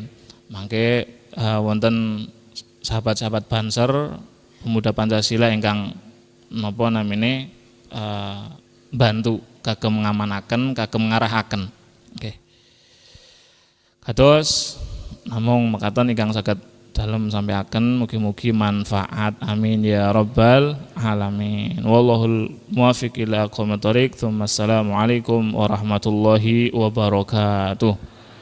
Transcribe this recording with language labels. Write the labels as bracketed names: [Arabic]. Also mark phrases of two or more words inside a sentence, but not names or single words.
[Javanese] Mangke wonten sahabat-sahabat Banser pemuda Pancasila ingkang napa namine bantu kagem ngamanaken kagem ngarahaken. Nggih. Kados namung mekaten ingkang saged dalem sampeaken mugi-mugi manfaat [Arabic] آمين يا رب العالمين. والله الموفق إلى أقوم الطريق. السلام عليكم ورحمة الله وبركاته.